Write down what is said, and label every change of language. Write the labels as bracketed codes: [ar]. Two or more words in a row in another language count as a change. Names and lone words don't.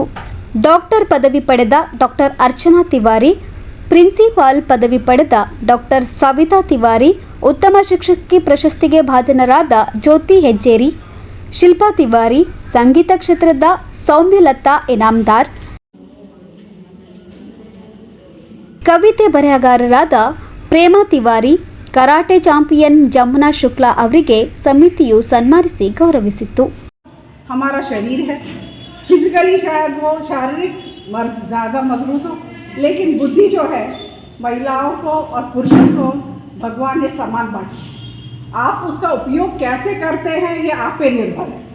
[kn] ಡಾಕ್ಟರ್ ಪದವಿ ಪಡೆದ ಡಾಕ್ಟರ್ ಅರ್ಚನಾ ತಿವಾರಿ, ಪ್ರಿನ್ಸಿಪಾಲ್ ಪದವಿ ಪಡೆದ ಡಾಕ್ಟರ್ ಸವಿತಾ ತಿವಾರಿ, ಉತ್ತಮ ಶಿಕ್ಷಕಿ ಪ್ರಶಸ್ತಿಗೆ ಭಾಜನರಾದ ಜ್ಯೋತಿ ಹೆಜ್ಜೇರಿ, ಶಿಲ್ಪಾ ತಿವಾರಿ, ಸಂಗೀತ ಕ್ಷೇತ್ರದ ಸೌಮ್ಯಲತಾ ಇನಾಮದಾರ್, ಕವಿತೆ ಬರಹಗಾರರಾದ ಪ್ರೇಮಾ ತಿವಾರಿ, ಕರಾಟೆ ಚಾಂಪಿಯನ್ ಜಮುನಾ ಶುಕ್ಲಾ ಅವರಿಗೆ ಸಮಿತಿಯು ಸನ್ಮಾನಿಸಿ ಗೌರವಿಸಿತು. [hi] हमारा शरीर है, फिजिकली शायद वो शारीरिक मर्द ज़्यादा मजबूत हो, लेकिन बुद्धि जो है महिलाओं को और पुरुषों को भगवान ने समान बांटी. आप उसका उपयोग कैसे करते हैं ये आप पे निर्भर है.